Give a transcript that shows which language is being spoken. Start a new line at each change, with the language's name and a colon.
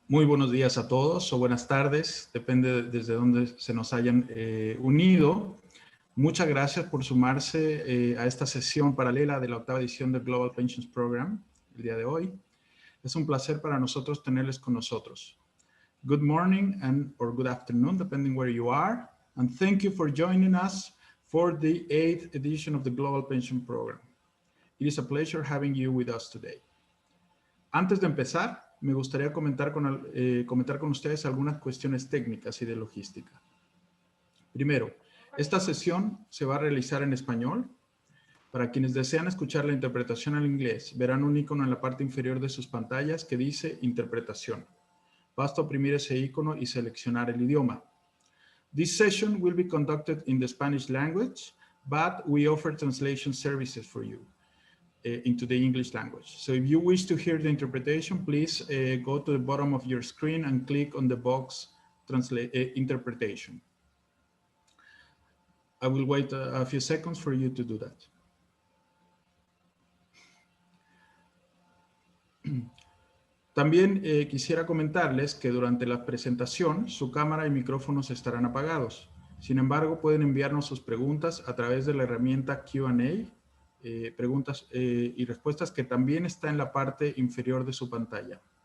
Spanish: Muy buenos días a todos o buenas tardes, depende desde dónde se nos hayan unido. Muchas gracias por sumarse a esta sesión paralela de la octava edición del Global Pensions Program el día de hoy. Es un placer para nosotros tenerles con nosotros.
English: Good morning or good afternoon, depending where you are. And thank you for joining us for the 8th edition of the Global Pension Program. It is a pleasure having you with us today.
Spanish: Antes de empezar, me gustaría comentar con ustedes algunas cuestiones técnicas y de logística. Primero, esta sesión se va a realizar en español. Para quienes desean escuchar la interpretación al inglés, verán un icono en la parte inferior de sus pantallas que dice Interpretación. Basta oprimir ese icono y seleccionar el idioma.
English: This session will be conducted in the Spanish language, but we offer translation services for you into the English language. So if you wish to hear the interpretation, please go to the bottom of your screen and click on the box Interpretation. I will wait a few seconds for you to do that.
Spanish: También quisiera comentarles que durante la presentación su cámara y micrófonos estarán apagados. Sin embargo, pueden enviarnos sus preguntas a través de la herramienta Q&A, preguntas y respuestas que también está en la parte inferior de su pantalla.